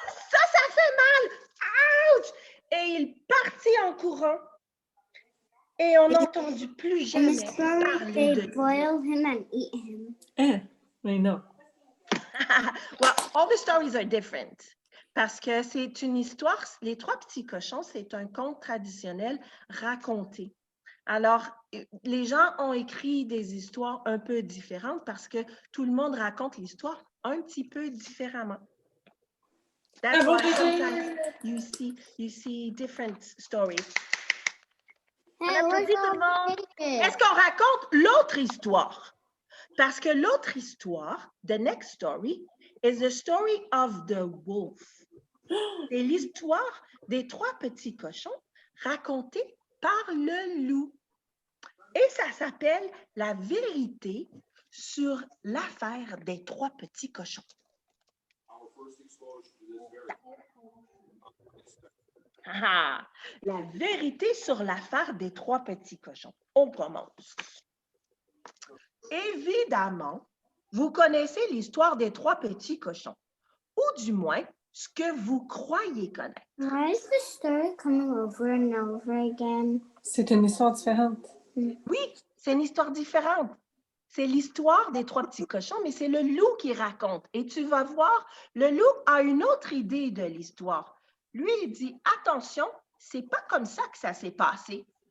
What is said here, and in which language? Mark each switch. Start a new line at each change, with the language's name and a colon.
French: Ça fait mal! Ouch! Et il partit en courant et on n'entendit plus jamais parler de lui.
English: boil him and eat him. I know. Well, all the stories are different.
French: Parce que c'est une histoire, les trois petits cochons, c'est un conte traditionnel raconté. Alors, les gens ont écrit des histoires un peu différentes parce que tout le monde raconte l'histoire un petit peu différemment.
English: That's why sometimes you see different stories. Hey,
French: applaudit tout le monde. Est-ce qu'on raconte l'autre histoire? Parce que l'autre histoire,
English: the next story, is the story of the wolf.
French: C'est l'histoire des 3 petits cochons racontée par le loup. Et ça s'appelle La vérité sur l'affaire des 3 petits cochons. Ah, la vérité sur l'affaire des 3 petits cochons. On commence. Évidemment, vous connaissez l'histoire des 3 petits cochons, ou du moins ce que vous croyez connaître.
English: Why is the story coming over and over again?
French: C'est une histoire différente. Oui, c'est une histoire différente. C'est l'histoire des 3 petits cochons, mais c'est le loup qui raconte. Et tu vas voir, le loup a une autre idée de l'histoire. Lui, il dit, attention, c'est pas comme ça que ça s'est passé.